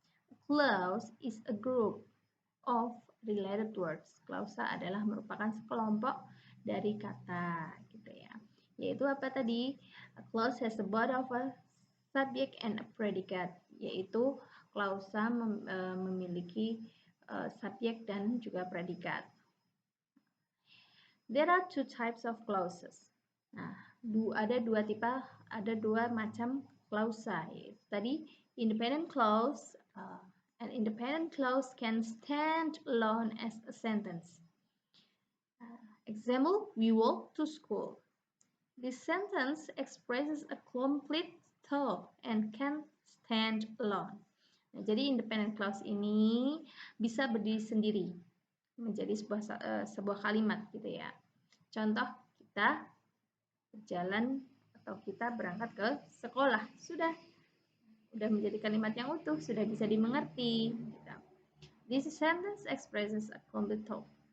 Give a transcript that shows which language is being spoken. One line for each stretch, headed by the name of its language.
English: A clause is a group of related words.
Indonesian: Klausa adalah merupakan sekelompok dari kata, gitu ya. Yaitu apa tadi?
English: A clause has a body of a subject and a predicate.
Indonesian: Yaitu klausa memiliki subjek dan juga predikat.
English: There are two types of clauses.
Indonesian: Nah, ada dua macam klausa.
English: Tadi independent clause. An independent clause can stand alone as a sentence. Example, we walk to school. This sentence expresses a complete thought and can stand alone.
Indonesian: Nah, jadi independent clause ini bisa berdiri sendiri menjadi sebuah kalimat, gitu ya. Contoh, kita berjalan atau kita berangkat ke sekolah, sudah menjadi kalimat yang utuh, sudah bisa dimengerti.
English: This sentence expresses a complete thought.